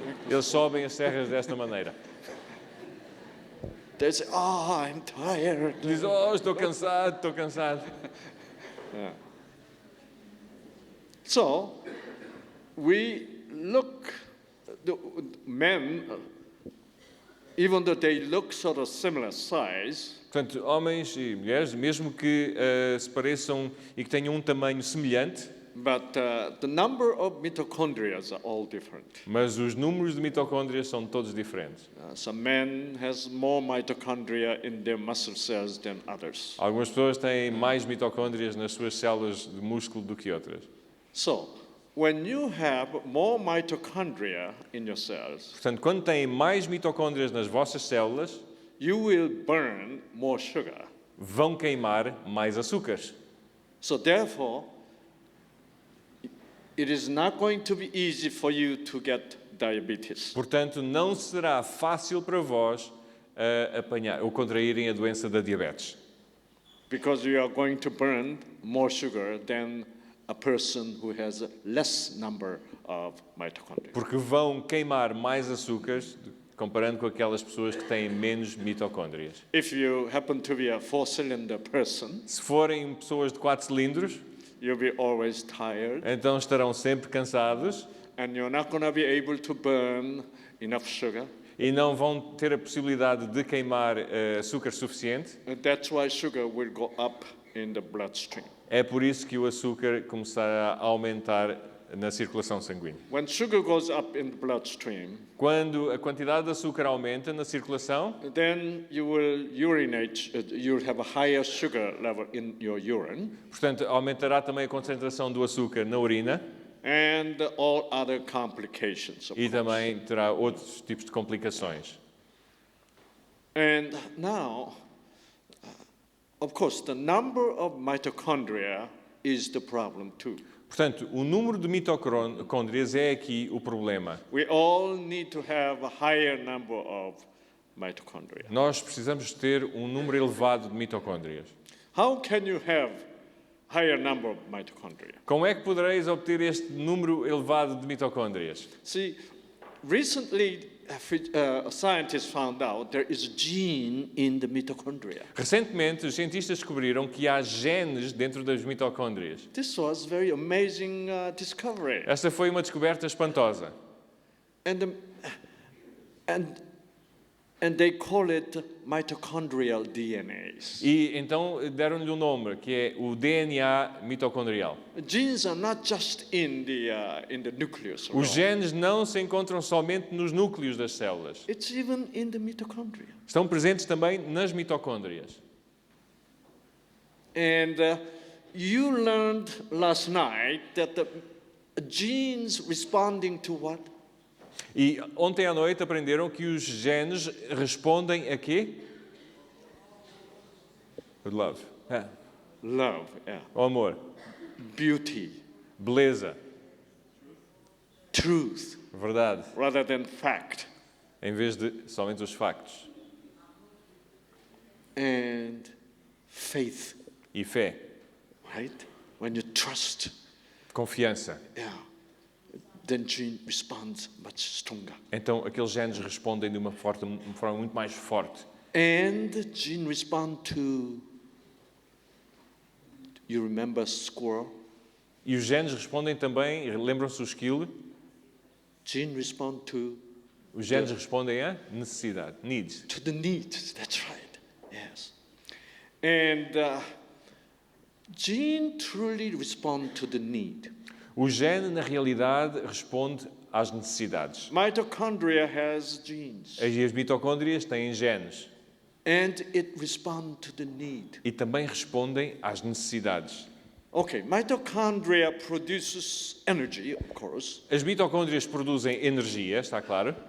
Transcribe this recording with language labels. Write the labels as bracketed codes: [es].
[pt] eles sobem as serras desta maneira. [en] They say, "Oh, I'm tired." [pt] Dizem, oh, estou cansado, estou cansado. [en] So we look, the men, even though they look sort of similar size, [pt] Portanto, homens e mulheres, mesmo que se pareçam e que tenham um tamanho semelhante, [en] but the number of mitochondria are all different. [pt] mas os números de mitocôndrias são todos diferentes. [en] Some men has more mitochondria in their muscle cells than others. [pt] Algumas pessoas têm mais mitocôndrias nas suas células de músculo do que outras. [en] So when you have more mitochondria in your cells, [pt] Portanto, quando têm mais mitocôndrias nas vossas células, [en] you will burn more sugar. [pt] vão queimar mais açúcares. [en] So therefore, it is not going to be easy for you to get diabetes. [pt] Portanto, não será fácil para vós apanhar ou contraírem a doença da diabetes. [en] Because you are going to burn more sugar than a person who has a less number of mitochondria. [pt] Porque vão queimar mais açúcares comparando com aquelas pessoas que têm menos mitocôndrias. [en] If you happen to be a 4-cylinder person, [pt] Se forem pessoas de 4 cilindros, [en] you'll be always tired, [pt] então estarão sempre cansados [en] and you're not going to be able to burn enough sugar. [pt] e não vão ter a possibilidade de queimar açúcar suficiente. [en] And that's why sugar will go up in the bloodstream. [pt] É por isso que o açúcar começará a aumentar na circulação sanguínea. [en] When sugar goes up in the bloodstream, [pt] Quando a quantidade de açúcar aumenta na circulação, [en] then you will urinate, you'll have a higher sugar level in your urine, [pt] portanto, aumentará também a concentração do açúcar na urina [en] and all other complications, of [pt] e [en] course. [pt] também terá outros tipos de complicações. [en] And now, of course, the number of mitochondria is the problem too. [pt] Portanto, o número de mitocôndrias é aqui o problema. [en] We all need to have a higher number of mitochondria. [pt] Nós precisamos ter um número elevado de mitocôndrias. [en] How can you have higher number of mitochondria? [pt] Como é que podereis obter este número elevado de mitocôndrias? [en] See, recently scientists found out there is a gene in the mitochondria. [pt] Recentemente, os cientistas descobriram que há genes dentro das mitocôndrias. [en] This was very amazing discovery. [pt] Esta foi uma descoberta espantosa. [en] And they call it mitochondrial DNAs. [pt] E então deram-lhe um nome, que é o DNA mitocondrial. [en] Genes are not just in the nucleus. [pt] Os genes não se encontram somente nos núcleos das células. [en] It's even in the mitochondria. [pt] Estão presentes também nas mitocôndrias. [en] And you learned last night that the genes responding to what? [pt] E ontem à noite aprenderam que os genes respondem a quê? [en] Love. Love, yeah. [pt] O amor. [en] Beauty, [pt] Beleza. [en] truth, [pt] Verdade. [en] rather than fact. [pt] Em vez de somente os factos. [en] And faith, [pt] E fé. [en] right? When you trust, [pt] Confiança. [en] yeah, then gene responds much stronger. [pt] Então aqueles genes respondem de uma forma muito mais forte [en] And the gene respond to, you remember squirrel? [pt] E os genes respondem também, lembram-se do esquilo? [en] Gene respond to [pt] Os genes respondem à necessidade, [en] needs. to the needs. That's right. Yes. And gene truly respond to the need. [pt] O gene, na realidade, responde às necessidades. [en] Mitochondria has genes. [pt] As mitocôndrias têm genes [en] And it respond to the need. [pt] e também respondem às necessidades. [en] Okay, mitochondria produces energy, of course. [pt] As mitocôndrias produzem energia, está claro?